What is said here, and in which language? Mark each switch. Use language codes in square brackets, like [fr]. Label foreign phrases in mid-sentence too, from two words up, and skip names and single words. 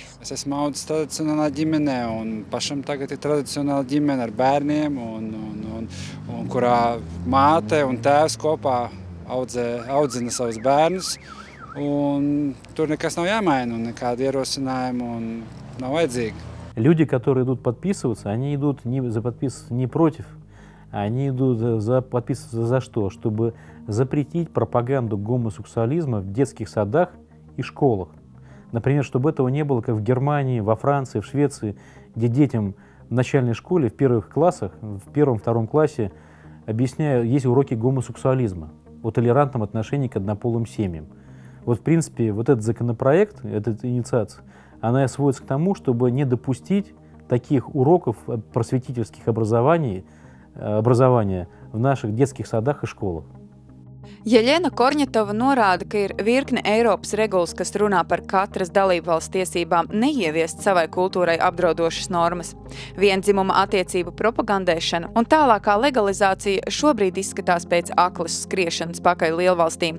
[lv] Es esmu audzis tradicionālā ģimenē un pašam tagad ir tradicionāla ģimene ar bērniem, un kurā māte un tēvs kopā audzina savus bērnus. Un tur nekas nav jāmaina un nekāda ierosinājuma un nav vajadzīga. [ru] Люди, которые идут подписываться, они идут не против, они идут подписываться за что? Чтобы запретить пропаганду гомосексуализма в детских садах и школах. Например, чтобы этого не было, как в Германии, во Франции, в Швеции, где детям в начальной школе, в первых классах, в первом-втором классе объясняют, есть уроки гомосексуализма, о толерантном отношении к однополым семьям. Вот, в принципе, вот этот законопроект, эта инициация, она сводится к тому, чтобы не допустить таких уроков просветительских образования в наших детских садах и школах. [lv] Jeļena Korņetova norāda, ka ir virkne Eiropas regulas, kas runā par katras dalībvalsts tiesībām neieviest savai kultūrai apdraudošas normas. Viendzimuma attiecību propagandēšana un tālākā legalizācija šobrīd izskatās pēc aklas skriešanas pakaļ lielvalstīm.